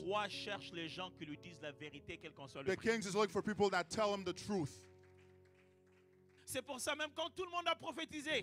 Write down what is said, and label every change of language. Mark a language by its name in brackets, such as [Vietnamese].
[French] roi cherche les gens qui lui disent la vérité, quel qu'en soit le [English] The [French] prix. [English] kings is looking for people that tell him the truth. [French] C'est pour ça même quand tout le monde a prophétisé,